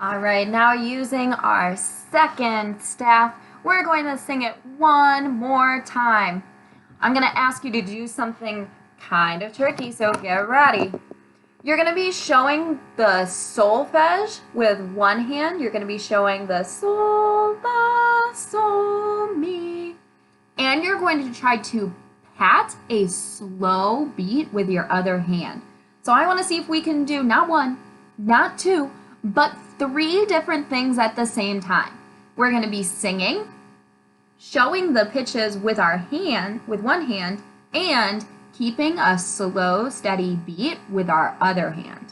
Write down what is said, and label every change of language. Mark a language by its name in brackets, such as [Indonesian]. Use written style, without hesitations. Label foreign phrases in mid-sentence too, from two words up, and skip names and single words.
[English] All right, now using our second staff, we're going to sing it one more time. I'm going to ask you to do something kind of tricky, so get ready. You're going to be showing the solfege with one hand. You're going to be showing the sol, la, sol, mi. And you're going to try to pat a slow beat with your other hand. So I want to see if we can do not one, not two, but 3 different things at the same time. We're going to be singing, showing the pitches with our hand, with one hand, and keeping a slow, steady beat with our other hand.